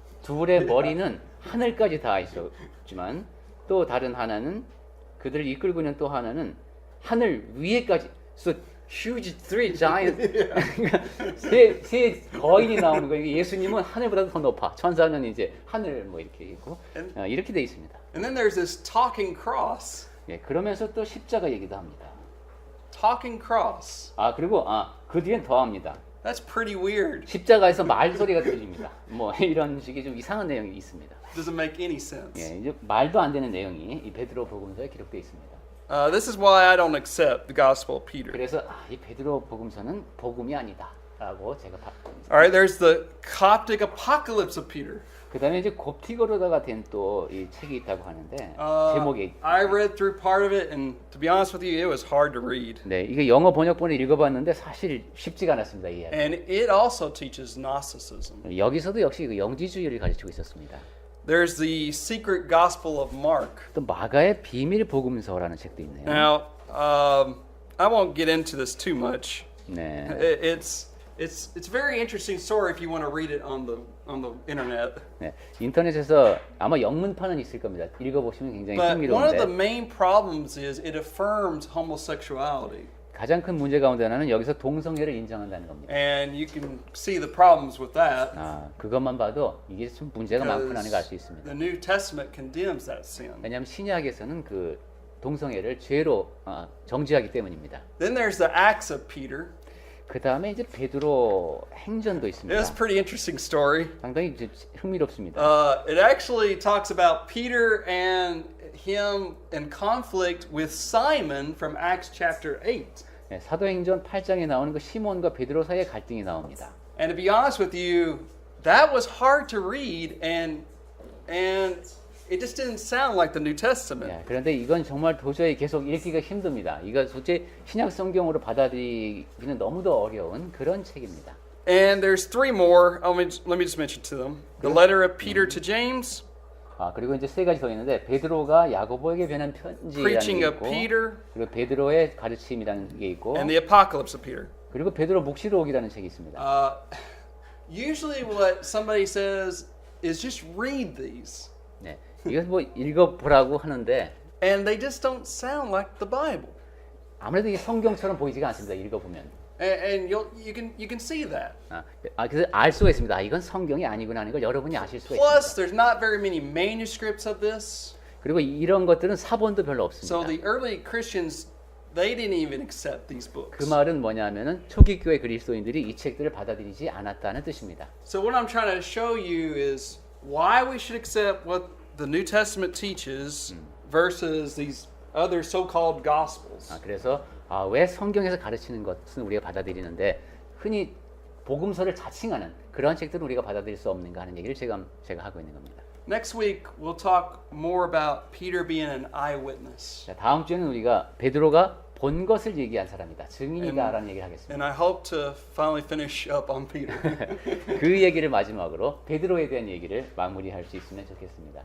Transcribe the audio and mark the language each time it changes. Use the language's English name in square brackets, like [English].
[Korean] 둘의 머리는 하늘까지 닿아 있었지만 또 다른 하나는 그들을 이끌고 있는 또 하나는 하늘 위에까지. [English] So huge three giant. [Korean] 세 거인이 나오는 거예요. 예수님은 하늘보다 더 높아. 천사는 이제 하늘 뭐 이렇게 있고 이렇게 돼 있습니다. [English] And then there's this talking cross. [Korean] 예, 그러면서 또 십자가 얘기도 합니다. [English] Talking cross. [Korean] 그리고 그 뒤엔 더 합니다. [English] That's pretty weird. [Korean] 십자가에서 말소리가 들립니다. 뭐 이런 식의 좀 이상한 내용이 있습니다. [English] Doesn't make any sense. [Korean] 예, 이제 말도 안 되는 내용이 이 베드로 복음서에 기록되어 있습니다. [English] This is why I don't accept the Gospel of Peter. [Korean] 그래서 이 베드로 복음서는 복음이 아니다라고 제가 봤습니다. [English] All right, there's the Coptic Apocalypse of Peter. [Korean] 그다음에 이제 곱티거로다가 된 또 이 책이 있다고 하는데 제목이 [English] I read through part of it, and to be honest with you, it was hard to read. [Korean] 네, 이게 영어 번역본을 읽어봤는데 사실 쉽지가 않았습니다. 이 이야기. [English] And it also teaches Gnosticism. [Korean] 여기서도 역시 그 영지주의를 가르치고 있었습니다. [English] There's the Secret Gospel of Mark. [Korean] 또 마가의 비밀 복음서라는 책도 있네요. [English] Now, I won't get into this too much. [Korean] 네. [English] It's a very interesting story if you want to read it on the internet. [Korean] 네, 인터넷에서 아마 영문판은 있을 겁니다. 읽어보시면 굉장히 [English] But one of the [Korean] 흥미로운데 [English] main problems is it affirms homosexuality. [Korean] 가장 큰 문제 가운데 하나는 여기서 동성애를 인정한다는 겁니다. [English] And you can see the problems with that. [Korean] 그것만 봐도 이게 좀 문제가 많구나 하는 걸 알 수 있습니다. [English] The New Testament condemns that sin. [Korean] 왜냐하면 신약에서는 그 동성애를 죄로 정죄하기 때문입니다. [English] Then there's the Acts of Peter. [Korean] 그 다음에 이제 베드로 행전도 있습니다. [English] It's a pretty interesting story. [Korean] 상당히 이제 흥미롭습니다. [English] It actually talks about Peter and him in conflict with Simon from Acts chapter 8. [Korean] 네, 사도행전 8장에 나오는 그 시몬과 베드로 사이의 갈등이 나옵니다. [English] And to be honest with you, that was hard to read, and it just didn't sound like the New Testament. [Korean] 네, 그런데 이건 정말 도저히 계속 읽기가 힘듭니다. 이거 도대체 신약 성경으로 받아들이기는 너무도 어려운 그런 책입니다. [English] And there's three more. Let me just mention to them. The letter of Peter to James. [Korean] 그리고 이제 세 가지 더 있는데 베드로가 야고보에게 보낸 편지라는 [English] Preaching [Korean] 게 [English] of [Korean] 있고 [English] Peter. [Korean] 그리고 베드로의 가르침이라는 게 있고 [English] And the Apocalypse of Peter. [Korean] 그리고 베드로 묵시록이라는 책이 있습니다. [English] Usually what somebody says is just read these. [Korean] 네, 이건 뭐 읽어보라고 하는데 [English] And they just don't sound like the Bible. [Korean] 아무래도 이게 성경처럼 보이지가 않습니다. 읽어보면. [English] And you can see that. [Korean] 그래서 알 수가 있습니다. 이건 성경이 아니구나 하는 걸 여러분이 아실 수가 [English] Plus, [Korean] 있습니다. [English] there's not very many manuscripts of this. [Korean] 그리고 이런 것들은 사본도 별로 [English] So [Korean] 없습니다. [English] the early Christians, they didn't even accept these books. [Korean] 그 말은 뭐냐면은 초기 교회 그리스도인들이 이 책들을 받아들이지 않았다는 뜻입니다. [English] So what I'm trying to show you is why we should accept what the New Testament teaches versus these other so-called gospels. [Korean] 그래서 왜 성경에서 가르치는 것은 우리가 받아들이는데 흔히 복음서를 자칭하는 그런 책들은 우리가 받아들일 수 없는가 하는 얘기를 제가 하고 있는 겁니다. [English] Next week we'll talk more about Peter being an eyewitness. [Korean] 자, 다음 주에는 우리가 베드로가 본 것을 얘기한 사람이다, 증인이다라는 얘기를 하겠습니다. [English] And I hope to finally finish up on Peter. [Korean] 그 얘기를 마지막으로 베드로에 대한 얘기를 마무리할 수 있으면 좋겠습니다.